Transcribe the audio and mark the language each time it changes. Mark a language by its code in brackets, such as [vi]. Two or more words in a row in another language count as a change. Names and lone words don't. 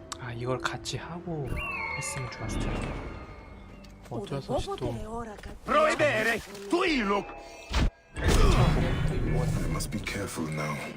[ko] 아 이걸 같이 하고 했으면 좋았을 텐데 어쩔 수 없이 또 [la] Proibere! Tu illo! [en] I must be careful now.